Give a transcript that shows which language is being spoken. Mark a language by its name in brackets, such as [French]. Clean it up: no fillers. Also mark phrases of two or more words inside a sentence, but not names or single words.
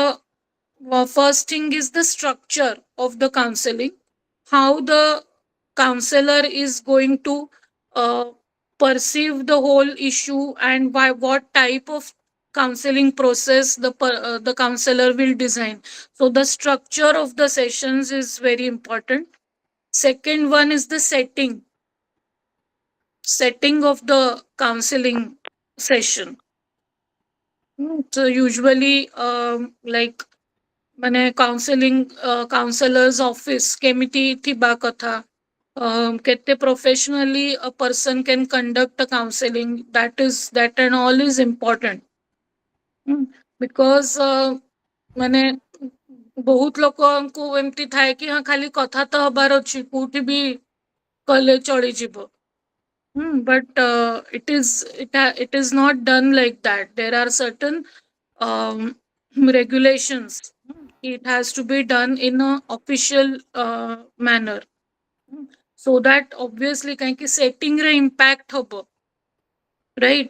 [English] The first thing is the structure of the counseling, how the counselor is going to uh, perceive the whole issue, and by what type of counseling process the counselor will design. So the structure of the sessions is very important. Second one is the setting of the counseling session. So usually like [Odia] ମାନେ [English] counseling counselors office [Odia] କେମିତି ଥିବା କଥା, କେତେ [English] professionally a person can conduct a counseling, that and all is important. [Odia] Because ମାନେ ବହୁତ ଲୋକଙ୍କୁ ଏମିତି ଥାଏ କି ହଁ ଖାଲି କଥା ତ ହବାର ଅଛି, କୋଉଠି ବି କଲେ ଚଳିଯିବ. [English] But it is not done like that. There are certain um, regulations. It has to be done in a official manner. So that obviously kahinki setting re impact hobo, right?